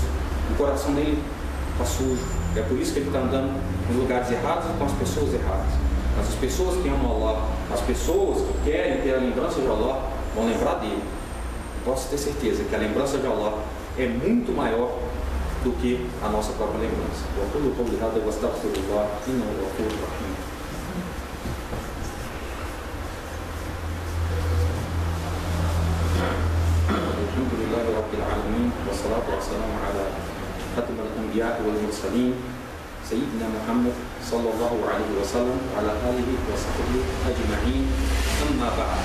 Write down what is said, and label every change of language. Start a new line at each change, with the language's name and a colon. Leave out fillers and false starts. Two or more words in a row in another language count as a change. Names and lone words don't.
Portuguese: O coração dele está sujo. É por isso que ele está andando nos lugares errados e com as pessoas erradas. Mas as pessoas que amam Allah, as pessoas que querem ter a lembrança de Allah, vão lembrar dele. Posso ter certeza que a lembrança de Allah é muito maior do que a nossa própria lembrança.
Arabic: الحمد لله رب العالمين، والصلاة والسلام على خاتم الأنبياء والمرسلين، سيدنا محمد صلى الله عليه وسلم، على آله وصحبه أجمعين، أما بعد.